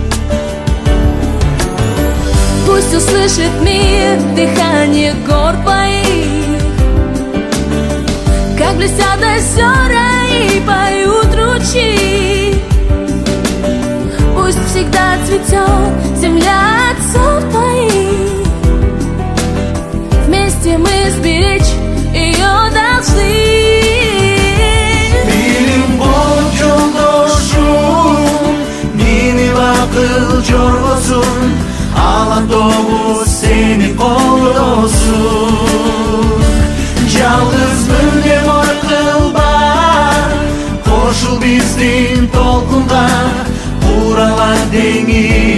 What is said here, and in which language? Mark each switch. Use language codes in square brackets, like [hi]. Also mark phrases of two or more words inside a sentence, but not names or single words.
[ru] Пусть услышит мир дыхание гор твоих, как блестят озера и поют ручьи. Пусть всегда цветет земля отцов твоих, вместе мы сберечь ее должны. [ky] Билим болуп жолдошум, мени акыл жоргосун, ала тобу сени колдосун. Жалгызмын деп ойкылба, кошул биздин толкунга, куралар деңиз